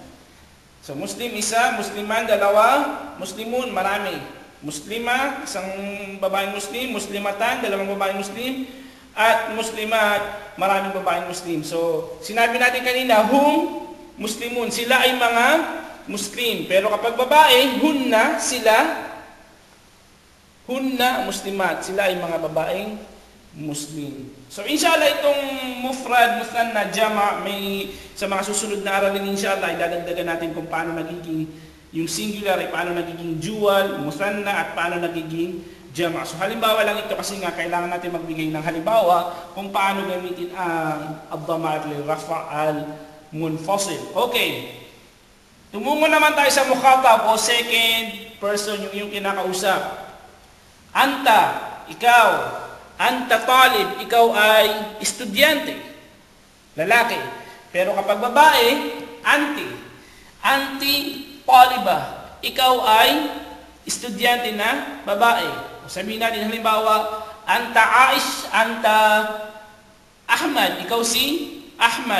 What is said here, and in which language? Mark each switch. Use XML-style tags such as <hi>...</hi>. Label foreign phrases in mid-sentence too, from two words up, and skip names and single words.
<tl>So, Muslim isa, Musliman dalawa, Muslimun marami. Muslima, isang babaeng Muslim, Muslimatan, dalawang babaeng Muslim, at Muslimat, maraming babaeng Muslim. So, sinabi natin kanina,</tl> <ar>هم مسلمون,</ar> <tl>sila ay mga Muslim. Pero kapag babae, hunna, sila,</tl> <ar>هن مسلمات.</ar> <tl>Sila ay mga babaeng Muslim. So inshallah itong</tl> <ar>مفرد، مثنى، جمع,</ar> <tl>may sa mga susunod na aralin inshallah idadagdagan natin kung paano nagiging yung singular ay paano nagiging dual, muthanna at paano nagiging jama. So halimbawa lang ito kasi nga kailangan natin magbigay ng halimbawa kung paano gamitin ang</tl> <ar>الضمائر للرفع المنفصل.</ar> <tl>Okay. Tumungo naman tayo sa mukhatab o second person yung kinakausap. Anta, ikaw.</tl> <ar>أنت طالب,</ar> <tl>ikaw ay estudyante, lalaki. Pero kapag babae, anti.</tl> <ar>أنتِ طالبة,</ar> <tl>ikaw ay estudyante na babae. Sabihin natin halimbawa,</tl> <ar>أنت عائش، أنت أحمد,</ar> <tl>ikaw si Ahmad.</tl>